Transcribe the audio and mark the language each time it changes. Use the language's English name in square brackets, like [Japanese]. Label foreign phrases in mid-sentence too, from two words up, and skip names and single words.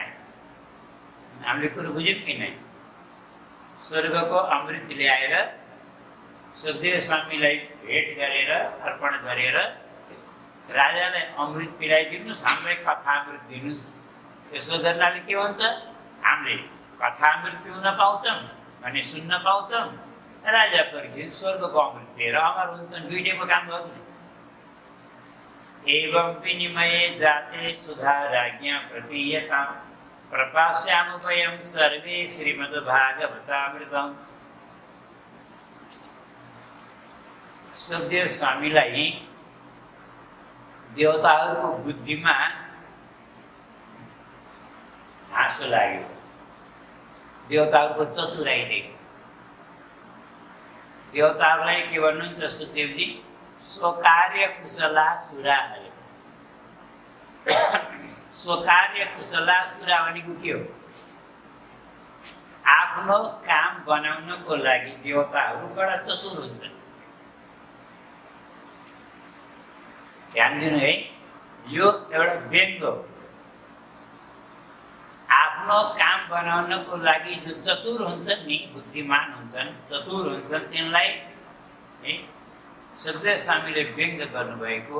[Nepali] हामीले कुरो बुझ्यौँ कि नै? स्वर्गको अमृत ल्याएर सुखदेव स्वामीलाई भेट गरेर अर्पण गरेर राजालाई अमृत पिलाइदिनुहोस्, हामीलाई कथा अमृत दिनुहोस्। त्यसो गर्नाले के हुन्छ? हामीले कथा अमृत पिउन पाउँछौँ भने सुन्न पाउँछौँ। राजा परीक्षित स्वर्गको अमृत लिएर अमर हुन्छन्। दुईटैको काम गर्नु। [Sanskrit] एवं विनिमये जाते सुधा राज्ञा प्रतीयतां प्रपास्यामुपयं सर्वे श्रीमद्भागवतामृतम्। [Nepali] सुखदेव स्वामीलाई देवताहरूको बुद्धिमा हाँसो लाग्यो, देवताहरूको चतुराई देख्यो। देवताहरूलाई के भन्नुहुन्छ सुखदेवजी? [Sanskrit] स्वकार्य कुशला सुरा हरे। स्वकार्य कुशला सुरा [Nepali] भनेको के हो? आफ्नो काम बनाउनको लागि देवताहरू बडा चतुर हुन्छन्। ध्यान दिनु है, यो एउटा व्यङ्ग हो। आफ्नो काम बनाउनको लागि जो चतुर हुन्छन् नि, बुद्धिमान हुन्छन्, चतुर हुन्छन्, तिनलाई सुखदेव स्वामीले व्यङ्ग गर्नुभएको।